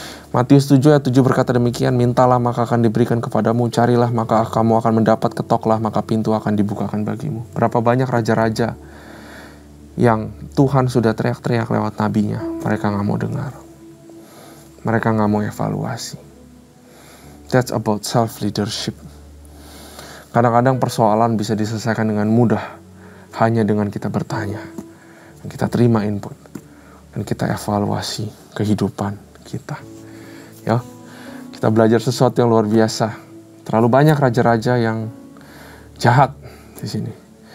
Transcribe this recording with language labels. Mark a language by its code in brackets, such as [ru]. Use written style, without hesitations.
[id] Matius 7 ayat 7 berkata demikian, mintalah maka akan diberikan kepadamu, carilah maka kamu akan mendapat, ketoklah maka pintu akan dibukakan bagimu. Berapa banyak raja-raja yang Tuhan sudah teriak-teriak lewat nabinya, mereka gak mau dengar. Mereka gak mau evaluasi. [en] That's about self-leadership. [id] Kadang-kadang persoalan bisa diselesaikan dengan mudah, hanya dengan kita bertanya, dan kita terima input, dan kita evaluasi kehidupan kita. Ya, kita belajar sesuatu yang luar biasa. Terlalu banyak raja-raja yang jahat di sini.